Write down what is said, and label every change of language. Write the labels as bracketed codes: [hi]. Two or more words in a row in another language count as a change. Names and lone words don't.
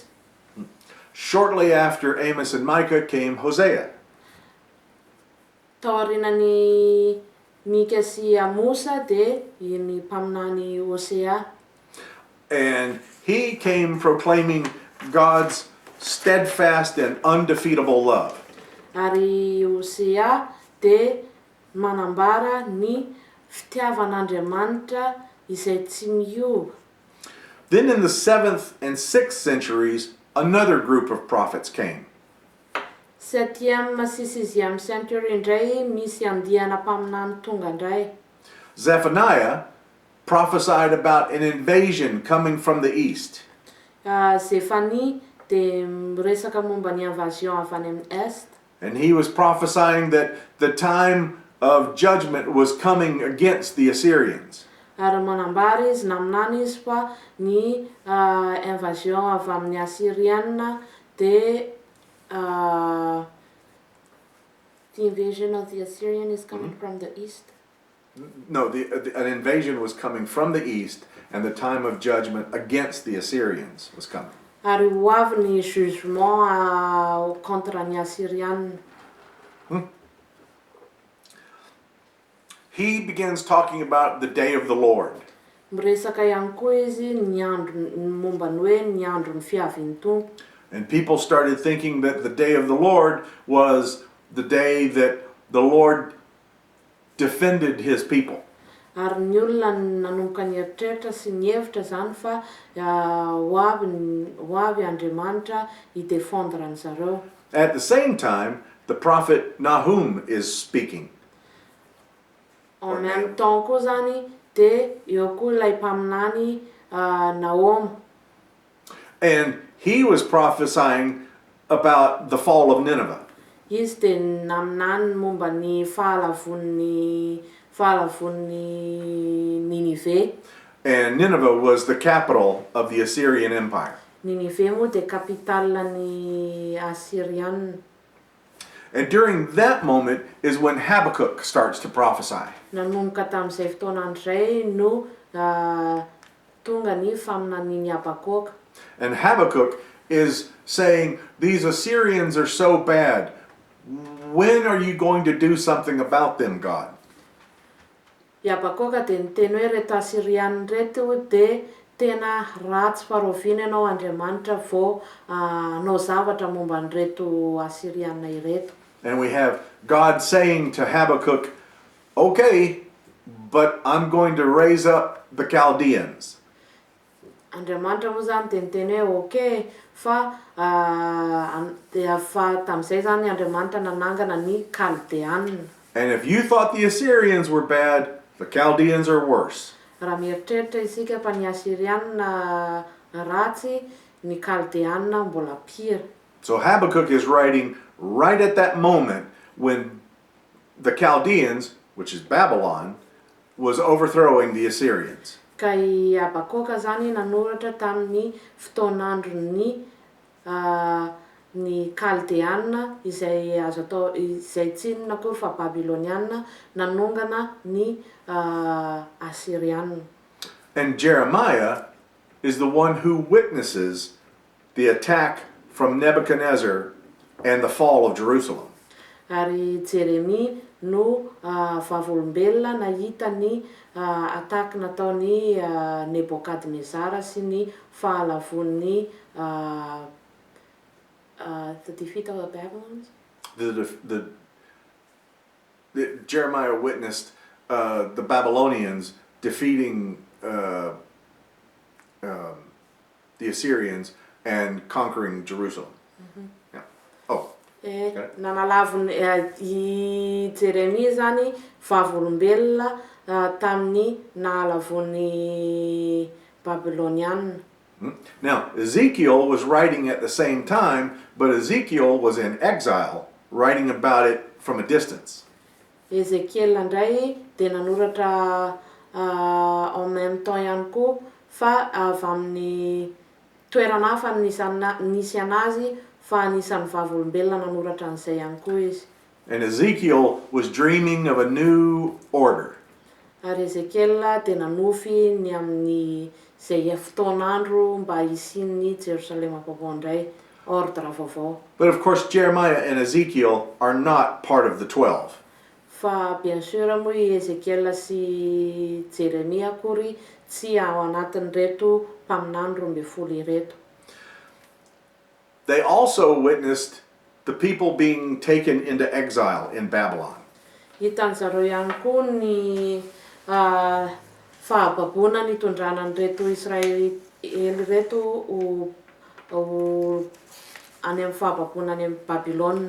[en] Shortly after Amos and Micah came Hosea. [mg] Taorinan'ny Mika sy Amosa dia ny mpaminany Hosea. [en] And he came proclaiming God's steadfast and undefeatable love. [mg] Ary Hosea dia manambara ny fitiavan'Andriamanitra izay tsy miova. [en] Then in the 7th and 6th centuries, another group of prophets came. [mg] 7e sy 6e century indray misy andihana mpaminany tonga indray. [en] Zephaniah prophesied about an invasion coming from the east. [mg] Zefania dia miresaka momba ny invasion avy any amin'ny est. [en] And he was prophesying that the time of judgment was coming against the Assyrians. [mg] Ary manambara izy naminany izy fa ny invasion avy amin'ny Assyrianina dia [en] the invasion of the Assyrian is coming from the east. No, an invasion was coming from the east, and the time of judgment against the Assyrians was coming. [mg] Ary ho avy ny [fr] jugement contre [mg] ny Assyrianina. [en] He begins talking about the day of the Lord. [mg] Miresaka ihany koa izy ny andro momba ny hoe ny andro ny fiavian'ny Tompo. [en] And people started thinking that the day of the Lord was the day that the Lord defended his people. [mg] Ary ny olona nanomboka ny eritreritra sy ny hevitra zany fa ho avy Andriamanitra hidefendre ny zareo. [en] At the same time, the prophet Nahum is speaking. [fr] En même temps [mg] koa zany dia eo koa ilay mpaminany Nahum. [en] And he was prophesying about the fall of Nineveh. [mg] Izy dia naminany momba ny fahalavon'ny fahalavon'ny Ninive. [en] And Nineveh was the capital of the Assyrian Empire. [mg] Ninive moa dia kapitalan'ny Assyrianina. [en] And during that moment is when Habakkuk starts to prophesy. [mg] Nanomboka tamin'izay fotoana andray no tonga ny faminanian'ny Habakoka. [en] And Habakkuk is saying, these Assyrians are so bad. When are you going to do something about them, God? [mg] I Habakoka dia niteny hoe reto Assyrianina reto dia tena ratsy farovina ianao Andriamanitra vao hanao zavatra momba an'ireto Assyrianina ireto. [en] And we have God saying to Habakkuk, okay, but I'm going to raise up the Chaldeans. [mg] Andriamanitra moa zany dia niteny hoe okay, fa tamin'izay zany Andriamanitra nanangana ny Kaldeanina. [en] And if you thought the Assyrians were bad, the Chaldeans are worse. [mg] Raha mieritreritra isika fa ny Assyrianina ratsy, ny Kaldeanina mbola pire. [en] So Habakkuk is writing right at that moment when the Chaldeans, which is Babylon, was overthrowing the Assyrians. [mg] Ka i Habakoka zany nanoratra tamin'ny fotoan'andron'ny ny Kaldeanina izay azo atao izay tsinona akory fa Babilonianina nanongana ny Assyrianina. [en] And Jeremiah is the one who witnesses the attack from Nebuchadnezzar and the fall of Jerusalem. [mg] Ary Jeremia no vavolombelona nahita ny ataka nataon'ny Nebukadnezara sy ny fahalavon'ny [en] the defeat of the Babylons. Jeremiah witnessed the Babylonians defeating the Assyrians and conquering Jerusalem. Yeah. Oh. [mg] Nanalavony i Jeremia zany vavolombelona tamin'ny nahalavon'ny Babylonianina. [en] Now, Ezekiel was writing at the same time, but Ezekiel was in exile, writing about it from a distance. [mg] Ezekiel ndray dia nanoratra [fr] en même temps [mg] ihany koa fa avy amin'ny toerana hafa nisy anazy fa anisan'ny vavolombelona nanoratra an'izay ihany koa izy. [en] And Ezekiel was dreaming of a new order. [mg] Ary Ezekiel dia nanofy ny amin'ny zay fotoan'andro mba hisian'ny Jerusalema vaovao indray, ordre vaovao. [en] But of course, Jeremiah and Ezekiel are not part of the 12. [mg] Fa [fr] bien sûr [mg] moa i Ezekiel sy Jeremia akory tsy ao anatin'ireto mpaminany 12 ireto. [en] They also witnessed the people being taken into exile in Babylon. [mg] Hitan'zareo ihany koa ny fahababoana nitondrana an'ireto Israely reto any amin'ny fahababoana any amin'ny Babylone.